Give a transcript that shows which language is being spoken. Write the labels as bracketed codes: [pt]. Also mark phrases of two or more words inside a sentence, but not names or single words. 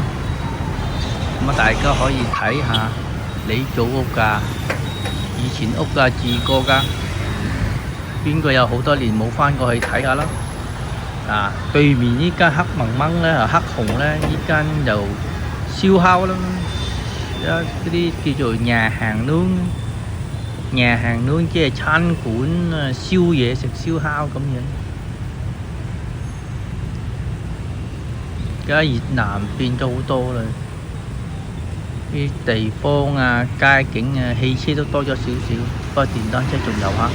[yue] 咁大家可以睇下你組屋㗎，以前屋㗎住過㗎，邊個有好多年冇返過去睇下啦？對面呢間黑蒙蒙咧，黑紅咧，呢間就燒烤啦，嗰啲叫做 [vi] nhà hàng nướng， nhà hàng nướng [yue] 即係餐館燒嘢食燒烤咁樣。而家越南變咗好多啦，啲地方街景汽車都多咗少少，不過電單車仲有嚇。